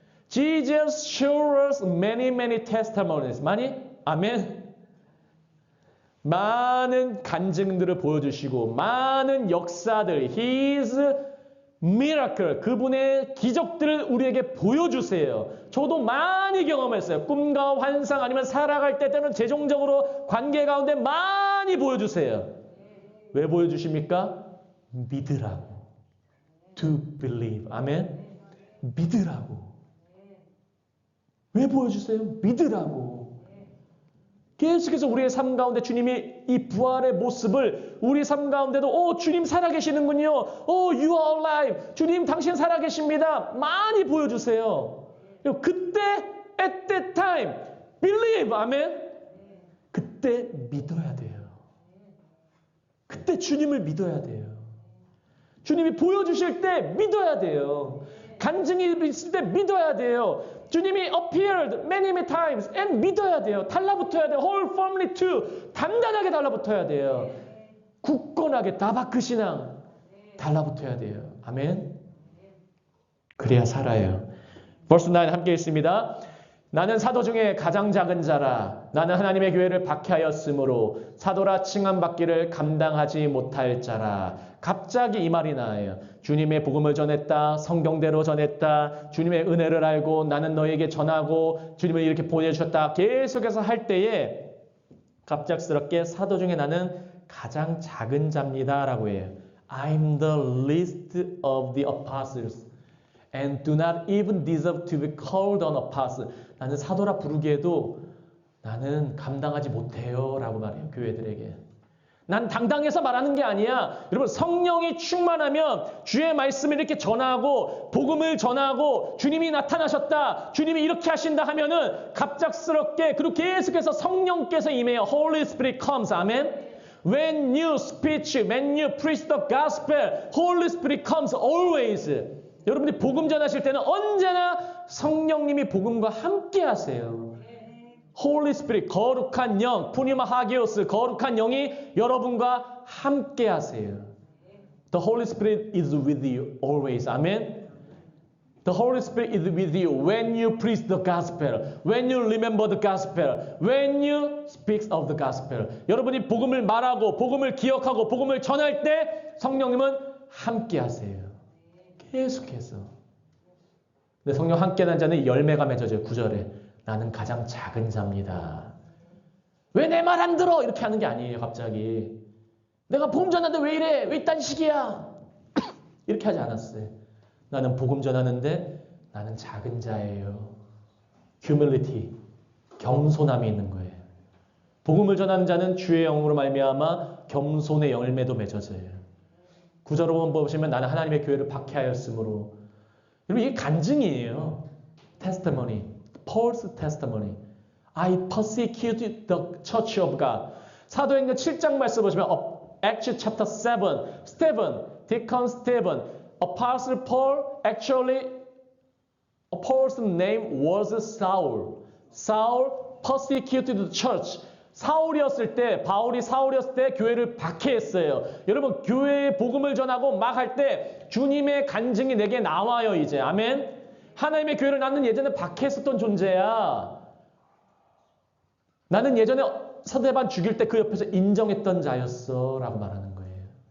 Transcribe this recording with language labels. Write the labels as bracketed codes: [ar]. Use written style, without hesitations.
[en] Jesus shows us many testimonies. [ko] 많이? 아멘. 많은 간증들을 보여주시고 많은 역사들, [en] His miracle, [ko] 그분의 기적들을 우리에게 보여주세요. 저도 많이 경험했어요. 꿈과 환상 아니면 살아갈 때는 재정적으로 관계 가운데 많이 보여주세요. 왜 보여주십니까? 믿으라고. [en] To believe. [ko] 아멘. 믿으라고. 왜 보여주세요? 믿으라고. 계속해서 우리의 삶 가운데 주님이 이 부활의 모습을 우리 삶 가운데도 주님 살아계시는군요. [en] You are alive. [ko] 주님 당신 살아계십니다. 많이 보여주세요. 그때 [en] at that time believe. [ko] 아멘. 그때 믿어야 돼요. 그때 주님을 믿어야 돼요. 주님이 보여주실 때 믿어야 돼요. 간증이 있을 때 믿어야 돼요. 주님이 [en] appeared many times and [ko] 믿어야 돼요. 달라붙어야 돼요. [en] whole family too. [ko] 단단하게 달라붙어야 돼요. 굳건하게 다바크 신앙 달라붙어야 돼요. 아멘. 그래야 살아요. [en] verse 9 [ko] 함께 읽습니다. 나는 사도 중에 가장 작은 자라. 나는 하나님의 교회를 박해하였으므로 사도라 칭함받기를 감당하지 못할 자라. 갑자기 이 말이 나와요. 주님의 복음을 전했다. 성경대로 전했다. 주님의 은혜를 알고 나는 너에게 전하고 주님을 이렇게 보내주셨다. 계속해서 할 때에 갑작스럽게 사도 중에 나는 가장 작은 자입니다. 라고 해요. [en] I'm the least of the apostles and do not even deserve to be called an apostle. [ko] 나는 사도라 부르기에도 나는 감당하지 못해요. 라고 말해요. 교회들에게. 난 당당해서 말하는 게 아니야. 여러분 성령이 충만하면 주의 말씀을 이렇게 전하고 복음을 전하고 주님이 나타나셨다. 주님이 이렇게 하신다 하면은 갑작스럽게 그리고 계속해서 성령께서 임해요. [en] Holy Spirit comes. [ko] 아멘. [en] When you speak, when you preach the gospel, Holy Spirit comes always. [ko] 여러분이 복음 전하실 때는 언제나 성령님이 복음과 함께 하세요. Holy Spirit, 거룩한 영, 푸니마 하기오스, 거룩한 영이 여러분과 함께 하세요. [en] The Holy Spirit is with you always. Amen. The Holy Spirit is with you when you preach the gospel, when you remember the gospel, when you speak of the gospel. [ko] 여러분이 복음을 말하고, 복음을 기억하고, 복음을 전할 때 성령님은 함께 하세요. 계속해서. 근데 성령 함께 한 자는 열매가 맺어져요. 9절에. 나는 가장 작은 자입니다. 왜 내 말 안 들어? 이렇게 하는 게 아니에요. 갑자기. 내가 복음 전하는데 왜 이래? 왜 이딴 식이야? 이렇게 하지 않았어요. 나는 복음 전하는데 나는 작은 자예요. humility, 겸손함이 있는 거예요. 복음을 전하는 자는 주의 영으로 말미암아 겸손의 열매도 맺어져요. 9절로 보시면 나는 하나님의 교회를 박해하였으므로. 여러분 이게 간증이에요. [en] testimony. Paul's testimony. I persecuted the church of God. [ko] 사도행전 7장 말씀 보시면 [en] Acts chapter 7. Stephen, Deacon Stephen, Apostle Paul, actually Paul's name was Saul. Saul persecuted the church. [ko] 사울이었을 때, 바울이 사울이었을 때 교회를 박해했어요. 여러분 교회에 복음을 전하고 막 할 때 주님의 간증이 내게 나와요. 이제 아멘. 하나님의 교회를 나는 예전에 박해했었던 존재야. 나는 예전에 서대반 죽일 때 그 옆에서 인정했던 자였어 라고 말하는 거예요.